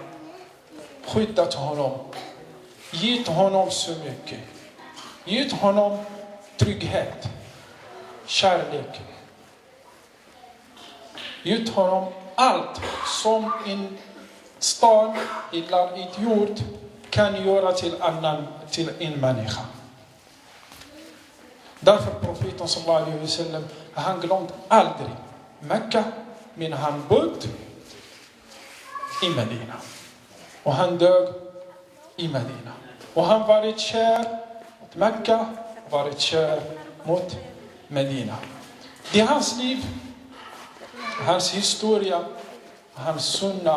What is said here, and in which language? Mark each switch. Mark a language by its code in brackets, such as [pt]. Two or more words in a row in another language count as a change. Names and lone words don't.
[sv] Skyddat honom, gett honom så mycket, gett honom trygghet, kärlek, gett honom allt som en stad eller ett jord kan göra till en människa. Därför profeten [ar] صلى الله عليه وسلم, [sv] han glömde aldrig Mekka, men han bodde i Medina. Och han dög i Medina. Och han varit kär mot Mekka, varit kär mot Medina. Det är hans liv, hans historia, hans sunna.